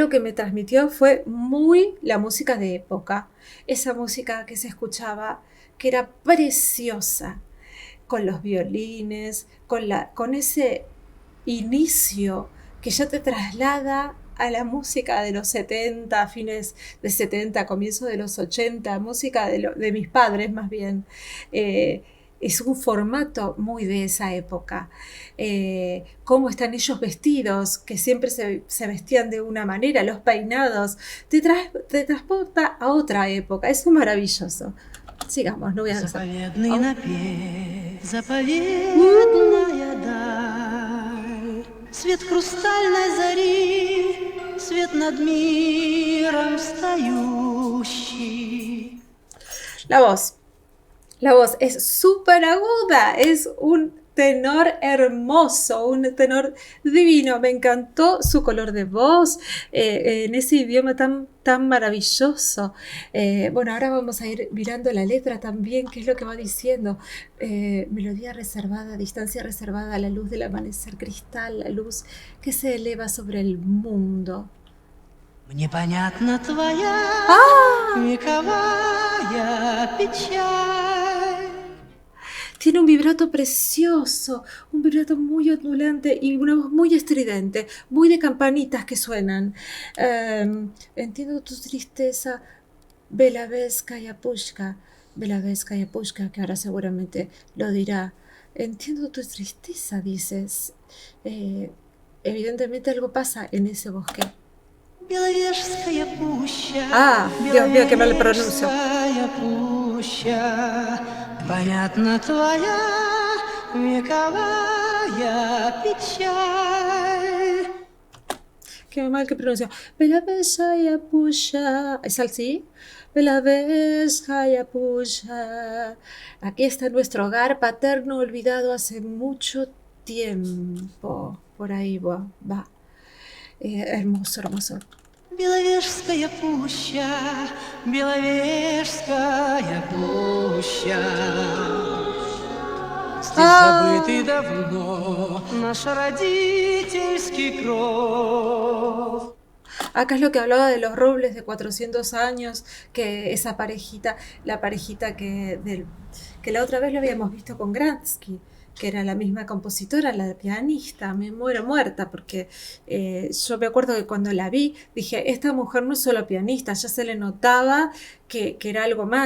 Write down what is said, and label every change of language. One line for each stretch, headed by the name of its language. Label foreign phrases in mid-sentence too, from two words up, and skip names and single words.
Spanish: lo que me transmitió fue muy la música de época, esa música que se escuchaba, que era preciosa, con los violines, con ese inicio que ya te traslada a la música de los 70, fines de 70, comienzo de los 80, música de mis padres más bien. es un formato muy de esa época. Cómo están ellos vestidos, que siempre se vestían de una manera, los peinados, te transporta a otra época. Es maravilloso. Sigamos, no voy a hacer.
Russian: Заповедный напев, заповедная даль, свет хрустальной зари, свет над миром встающий.
Spanish: La voz. La voz es súper aguda, es un tenor hermoso, un tenor divino. Me encantó su color de voz en ese idioma tan maravilloso. Bueno, ahora vamos a ir mirando la letra también, qué es lo que va diciendo. Melodía reservada, distancia reservada, la luz del amanecer cristal, la luz que se eleva sobre el mundo.
Russian: Мне понятна твоя вековая печаль.
Spanish: Tiene un vibrato precioso, un vibrato muy ondulante y una voz muy estridente, muy de campanitas que suenan. Entiendo tu tristeza, Belaveskaya Pushka, que ahora seguramente lo dirá. Entiendo tu tristeza, dices. Evidentemente algo pasa en ese bosque. Беловежская пуща, Dios mío, que mal pronuncio.
Russian: Беловежская пуща, понятна твоя вековая печаль.
Spanish: Qué mal que pronuncio. Belaveskaya Pusha. ¿Es así? Belaveskaya Pusha. Aquí está nuestro hogar paterno olvidado hace mucho tiempo. Por ahí va. Hermoso, hermoso.
Russian: Беловежская пуща, Беловежская пуща. Здесь забытый давно наш родительский кров.
Spanish: Acá es lo que hablaba de los robles de 400 años, que esa parejita, la parejita que la otra vez lo habíamos visto con Gransky, que era la misma compositora, la pianista. Me muero muerta porque yo me acuerdo que cuando la vi dije, esta mujer no es solo pianista, ya se le notaba que era algo más.